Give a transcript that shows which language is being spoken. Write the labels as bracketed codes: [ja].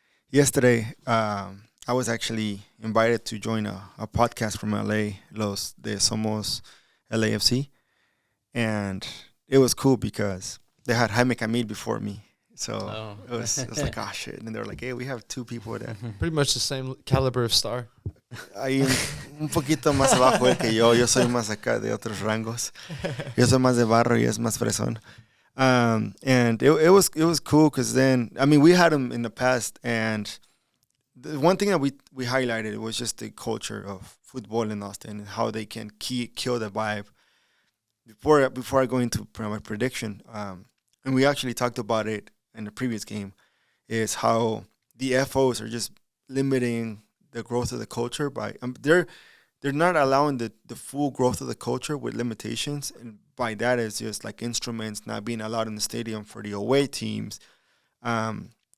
[en] Yesterday, I was actually invited to join a podcast from LA, Los de Somos LAFC. And it was cool because they had Jaime Camil before me. So it was like, oh, shit. And they were like, hey, we have 2 people there. Pretty much the same caliber of star. [es] Hay un poquito más abajo él que yo. Yo soy más acá de otros rangos. Yo soy más de barro y es más fresón. [en] And it was cool because then, I mean, we had them in the past, and the one thing that we highlighted was just the culture of football in Austin and how they can kill the vibe. Before I go into my prediction, and we actually talked about it in the previous game, is how the FOs are just limiting the growth of the culture by they're not allowing the full growth of the culture with limitations, and by that is just like instruments not being allowed in the stadium for the away teams, and